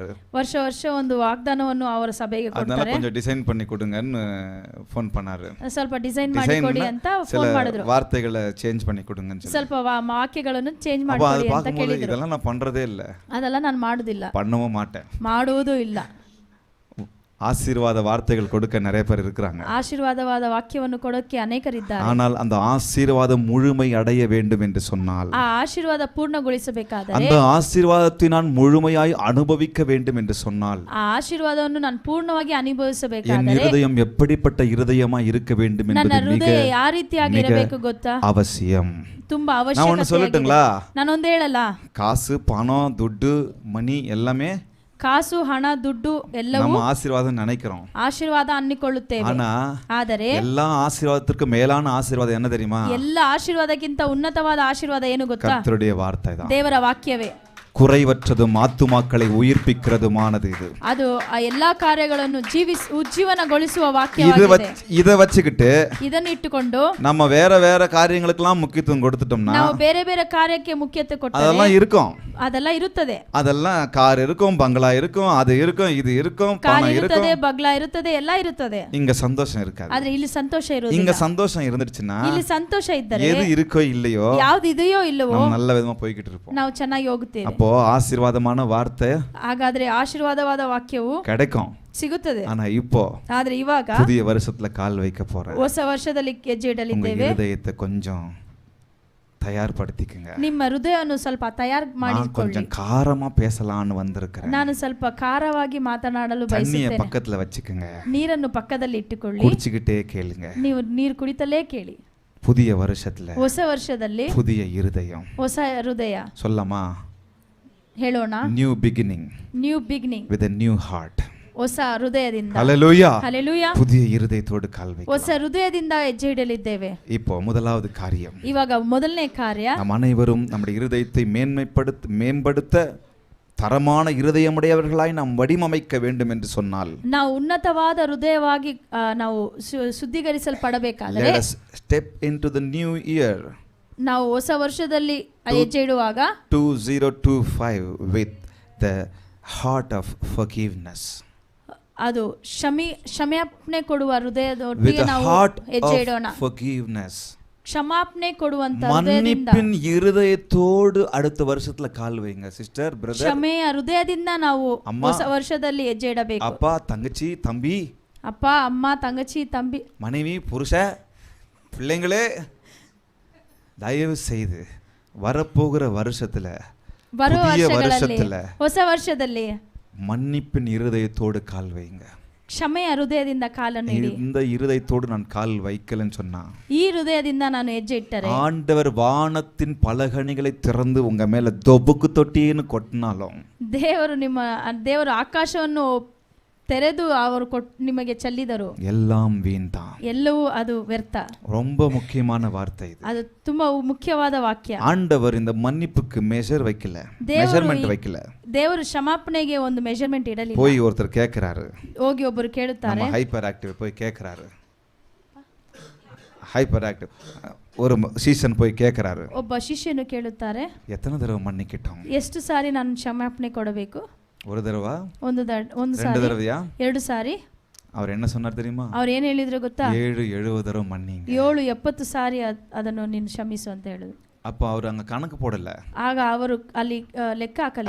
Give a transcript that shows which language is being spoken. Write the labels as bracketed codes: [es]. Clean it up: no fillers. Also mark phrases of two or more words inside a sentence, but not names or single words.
[kn] ವರ್ಷ ವರ್ಷ ಒಂದು ವಾಗ್ದಾನವನ್ನು ಅವರ ಸಭೆಗೆ [ta] அதனால [kn] ಕೊಡ್ತಾರೆ. [ta] கொஞ்சம் டிசைன் பண்ணி கொடுங்கன்னு ஃபோன் பண்ணாரு. [kn] ಸ್ವಲ್ಪ ಡಿಸೈನ್ ಮಾಡಿ ಕೊಡಿ ಅಂತ [ta] சில [kn] ಫೋನ್ ಮಾಡಿದ್ರು. [ta] வார்த்தைகளை சேஞ்ச் பண்ணி கொடுங்கன்னு சொல்லி. [kn] ಸ್ವಲ್ಪ ವಾಕ್ಯಗಳನ್ನು ಚೇಂಜ್ [ta] அப்ப அது [kn] ಮಾಡಿ ಅಂತ [ta] பார்க்கும்போது [kn] ಕೇಳಿದ್ರು. [ta] இதெல்லாம் நான் பண்றதே இல்லை, [kn] ಅದೆಲ್ಲ ನಾನು ಮಾಡುದಿಲ್ಲ, [ta] பண்ணவும் மாட்டேன். [kn] ಮಾಡುವುದೂ ಇಲ್ಲ. [ta] ஆசீர்வாத வார்த்தைகள் கொடுக்க நிறைய பேர் இருக்கிறாங்க, [kn] ಆಶೀರ್ವಾದವಾದ ವಾಕ್ಯವನ್ನು ಕೊಡೋಕೆ ಅನೇಕರಿದ್ದಾರೆ. [ta] ஆனால் அந்த ஆசீர்வாதம் முழுமை அடைய வேண்டும் என்று சொன்னால், [kn] ಆ ಆಶೀರ್ವಾದ ಪೂರ್ಣಗೊಳಿಸಬೇಕಾದರೆ, [ta] அந்த ஆசீர்வாதத்தை நான் முழுமையாய் அனுபவிக்க வேண்டும் என்று சொன்னால், [kn] ಆ ಆಶೀರ್ವಾದವನ್ನು ನಾನು ಪೂರ್ಣವಾಗಿ [ta] என் [kn] ಅನುಭವಿಸಬೇಕಾದರೆ [ta] இருதயம் எப்படிப்பட்ட இருதயமாய் இருக்க வேண்டும் [kn] ನನ್ನ [ta] என்பது மிக [kn] ಹೃದಯ ಯಾವ ರೀತಿಯಾಗಿ ಇರಬೇಕು ಗೊತ್ತಾ? [ta] அவசியம். [kn] ತುಂಬಾ [ta] நான் ஒன்னு [kn] ಅವಶ್ಯಕತೆ. [ta] சொல்லட்டுங்களா? [kn] ನಾನೊಂದು ಹೇಳಲ್ಲ, [ta] காசு பணம் துட்டு மணி எல்லாமே [kn] ಕಾಸು ಹಣ ದುಡ್ಡು ಎಲ್ಲವೂ [ta] நம்ம ஆசீர்வாதம் நினைக்கிறோம், [kn] ಆಶೀರ್ವಾದ ಅನ್ನಿಕೊಳ್ಳುತ್ತೇವೆ. [ta] ஆனா [kn] ಆದರೆ [ta] எல்லா ஆசீர்வாதத்திற்கு மேலான ஆசீர்வாதம் என்ன தெரியுமா? [kn] ಎಲ್ಲ ಆಶೀರ್ವಾದಕ್ಕಿಂತ ಉನ್ನತವಾದ ಆಶೀರ್ವಾದ ಏನು ಗೊತ್ತಾ? [ta] கர்த்தருடைய வார்த்தை தான். [kn] ದೇವರ ವಾಕ್ಯವೇ. [ta] குறைவற்றதும் ஆத்துமாக்களை உயிர்ப்பிக்கிறதுமானது இது. [kn] ಅದು ಆ ಎಲ್ಲಾ ಕಾರ್ಯಗಳನ್ನು ಉಜ್ಜೀವನಗೊಳಿಸುವ ವಾಕ್ಯವಾಗಿದೆ. [ta] இத வச்சுக்கிட்டு [kn] ಇದನ್ನು ಇಟ್ಟುಕೊಂಡು [ta] நம்ம வேற வேற காரியங்களுக்கெல்லாம் முக்கியத்துவம் கொடுத்துட்டோம்னா [kn] ನಾವು ಬೇರೆ ಬೇರೆ ಕಾರ್ಯಕ್ಕೆ ಮುಖ್ಯತೆ ಕೊಟ್ಟರೆ [ta] அதெல்லாம் இருக்கும், [kn] ಅದೆಲ್ಲ ಇರುತ್ತದೆ. [ta] அதெல்லாம் கார் இருக்கும், பங்களா இருக்கும், அது இருக்கும், இது இருக்கும், [kn] ಕಾರ್ [ta] பணம் [kn] ಇರುತ್ತದೆ, [ta] இருக்கும். [kn] ಬಗ್ಲಾ ಇರುತ್ತದೆ, ಎಲ್ಲ ಇರುತ್ತದೆ. [ta] இங்க சந்தோஷம் இருக்காது. [kn] ಆದ್ರೆ ಇಲ್ಲಿ ಸಂತೋಷ [ta] இங்க [kn] ಇರುವುದಿಲ್ಲ. [ta] சந்தோஷம் இருந்துச்சுன்னா [kn] ಇಲ್ಲಿ ಸಂತೋಷ ಇದ್ದರೆ [ta] எது இருக்கோ இல்லையோ [kn] ಯಾವ್ದು ಇದೆಯೋ ಇಲ್ಲವೋ [ta] நம்ம நல்ல விதமா போய்கிட்டு இருப்போம். [kn] ನಾವು ಚೆನ್ನಾಗಿ ಹೋಗುತ್ತೇವೆ. [ta] அப்போ ஆசீர்வாதமான வார்த்தை [kn] ಹಾಗಾದ್ರೆ ಆಶೀರ್ವಾದವಾದ ವಾಕ್ಯವು [ta] கிடைக்கும். [kn] ಸಿಗುತ್ತದೆ. [ta] ஆனா இப்போ [kn] ಆದ್ರೆ ಇವಾಗ [ta] புதிய வருஷத்துல கால் வைக்க போறேன். [kn] ಹೊಸ ವರ್ಷದಲ್ಲಿ ಹೆಜ್ಜೆ [ta] உங்க [kn] ಇಡಲಿದ್ದೇವೆ. [ta] இருதயத்தை கொஞ்சம் தயார்படுத்திக்கங்க. [kn] ನಿಮ್ಮ ಹೃದಯವನ್ನು ಸ್ವಲ್ಪ ತಯಾರು [ta] நான் [kn] ಮಾಡಿಕೊಳ್ಳಿ. [ta] கொஞ்சம் காரமா பேசலாம்னு வந்திருக்கிறேன். [kn] ನಾನು ಸ್ವಲ್ಪ ಖಾರವಾಗಿ ಮಾತನಾಡಲು [ta] தண்ணிய [kn] ಬಯಸುತ್ತೇನೆ. [ta] பக்கத்துல வச்சுக்கங்க, [kn] ನೀರನ್ನು ಪಕ್ಕದಲ್ಲಿ ಇಟ್ಟುಕೊಳ್ಳಿ. [ta] குடிச்சுக்கிட்டே கேளுங்க. [kn] ನೀವು ನೀರು ಕುಡಿತಲೇ ಕೇಳಿ. [ta] புதிய வருஷத்துல [kn] ಹೊಸ ವರ್ಷದಲ್ಲಿ [ta] புதிய இருதயம் [kn] ಹೊಸ ಹೃದಯ [ta] சொல்லமா? [kn] ಹೇಳೋಣ. [en] new beginning new beginning, with a new heart. [kn] ಹೊಸ ಹೃದಯದಿಂದ. [ta] ஹல்லேலூயா. [kn] ಹಲ್ಲೆಲೂಯಾ. [ta] புதிய இருதயத்தோடு கால் வைக்கலாம். [kn] ಹೊಸ ಹೃದಯದಿಂದ ಹೆಜ್ಜೆ ಇಡಲಿದ್ದೇವೆ. [ta] இப்போ முதலாவது காரியம், [kn] ಇವಾಗ ಮೊದಲನೇ ಕಾರ್ಯ, [ta] நம் அனைவரும் நம்முடைய இருதயத்தை மேம்படுத்த தரமான இருதயமுடையவர்களாய் நாம் வடிவமைக்க வேண்டும் என்று சொன்னால், [kn] ನಾವು ಉನ್ನತವಾದ ಹೃದಯವಾಗಿ ನಾವು ಶುದ್ಧೀಕರಿಸಲ್ಪಡಬೇಕಾದರೆ, [en] let us step into the new year [kn] ನಾವು ಹೊಸ ವರ್ಷದಲ್ಲಿ ಹೆಜ್ಜೆ ಇಡುವಾಗ [en] 2025 with the heart of forgiveness, [kn] ಅದು ಕ್ಷಮಾಪಣೆ ಕೊಡುವ [en] with [kn] ಹೃದಯದೊಟ್ಟಿಗೆ [en] the [kn] ನಾವು [en] heart [kn] ಹೆಜ್ಜೆ [en] of [kn] ಇಡೋಣ. [en] forgiveness. [kn] ಕ್ಷಮಾಪಣೆ ಕೊಡುವಂತ ಹೃದಯದಿಂದ, [ta] மன்னிப்பின் இருதயத்தோடு அடுத்த வருஷத்துல கால் வைங்க சிஸ்டர், பிரதர், [kn] ಕ್ಷಮೆಯ ಹೃದಯದಿಂದ ನಾವು ಅಮ್ಮ, ಹೊಸ ವರ್ಷದಲ್ಲಿ ಹೆಜ್ಜೆ ಇಡಬೇಕು. [ta] அப்பா, தங்கச்சி, தம்பி, [kn] ಅಪ್ಪ ಅಮ್ಮ ತಂಗಚಿ ತಂಬಿ, [ta] மனைவி, புருஷ, பிள்ளைங்களே, தயவு செய்து வரப்போகிற வருஷத்துல, [kn] ಬರುವ [ta] புதிய [kn] ವರ್ಷಗಳಲ್ಲಿ, [ta] வருஷத்துல [kn] ಹೊಸ ವರ್ಷದಲ್ಲಿ [ta] மன்னிப்பின் இருதயத்தோடு கால் வைங்க. [kn] ಕ್ಷಮೆಯ ಹೃದಯದಿಂದ ಕಾಲನ್ನು ಇಡಿ. [ta] இந்த இருதயத்தோடு நான் கால் வைக்கலன்னு சொன்னா, [kn] ಈ ಹೃದಯದಿಂದ ನಾನು ಹೆಜ್ಜೆ ಇಟ್ಟರೆ [ta] ஆண்டவர் வானத்தின் பலகணிகளை திறந்து உங்க மேல தொபுக்கு தொட்டின்னு கொட்டினாலும், [kn] ದೇವರು ಆಕಾಶವನ್ನು ತೆರೆದು ಅವರು ನಿಮಗೆ ಚೆಲ್ಲಿದರು, [ta] எல்லாம் வீண்தான். [kn] ಎಲ್ಲವೂ ಅದು ವ್ಯರ್ಥ. [ta] ரொம்ப முக்கியமான வார்த்தை இது. [kn] ಅದು ತುಂಬಾ ಮುಖ್ಯವಾದ ವಾಕ್ಯ. [ta] ஆண்டவர் இந்த மன்னிப்புக்கு மெஷர்மெண்ட் வைக்கல. [kn] ದೇವರು ಕ್ಷಮಾಪಣೆಗೆ ಒಂದು ಮೆಜರ್ಮೆಂಟ್ ಇಡಲಿಲ್ಲ. [ta] போய் ஒருத்தர் கேட்கிறாரு, [kn] ಹೋಗಿ ಒಬ್ಬರು ಕೇಳುತ್ತಾರೆ, [ta] நம்ம [en] hyper active [ta] போய் கேட்கிறாரு, [en] hyper active [ta] ஒரு சீசன் போய் கேட்கிறாரு, [kn] ಒಬ್ಬ ಶಿಷ್ಯನು ಕೇಳುತ್ತಾರೆ, [ta] எத்தனை தடவை மன்னிக்கிட்டோம்? [kn] ಎಷ್ಟು ಸಾರಿ ನಾನು ಕ್ಷಮಾಪಣೆ ಕೊಡಬೇಕು? [ta] ஒரு தடவை, [kn] ಒಂದು [ta] ரெண்டு [kn] ಸಾರಿ, [ta] தடவையா? [kn] 2 ಸಾರಿ? [ta] அவர் என்ன சொன்னார் தெரியுமா? [kn] ಅವ್ರು ಏನ್ ಹೇಳಿದ್ರು ಗೊತ್ತಾ? [ta] 7-70 தடவை மன்னிங்க. [kn] 7-70 ಸಾರಿ ಅದನ್ನು ನೀನು ಕ್ಷಮಿಸು ಅಂತ ಹೇಳಿದ್ರು. [ta] அப்போ அவர் அங்க கணக்கு போடல, [kn] ಆಗ ಅವರು ಅಲ್ಲಿ ಲೆಕ್ಕ ಹಾಕಲಿಲ್ಲ,